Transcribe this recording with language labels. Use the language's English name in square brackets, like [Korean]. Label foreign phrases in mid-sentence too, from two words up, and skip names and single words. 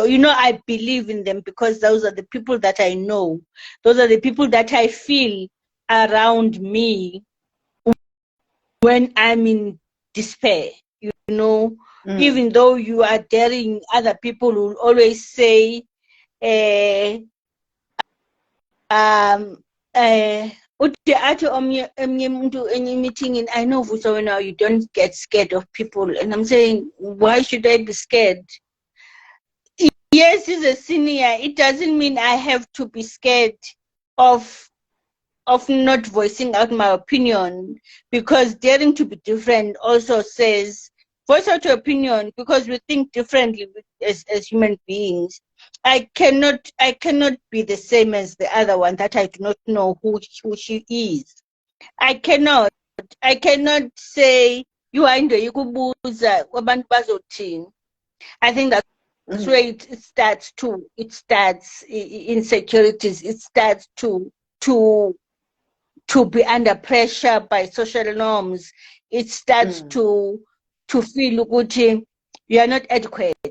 [English] I believe in them because those are the people that I know. Those are the people that I feel around me when I'm in despair. Even though you are daring, other people will always say, [Zulu] uthi athi omnye umuntu enye meeting, [English] I know so now you don't get scared of people, and I'm saying, why should I be scared? Yes, he's a senior. It doesn't mean I have to be scared of not voicing out my opinion, because daring to be different also says voice out your opinion, because we think differently as human beings. I cannot be the same as the other one that I do not know who she is. I cannot say you are into [Zulu] ikubuza wabantu bazothini. [English] I think that's where it starts too. It starts insecurities. It starts to be under pressure by social norms. It starts to feel ukuthi you are not adequate.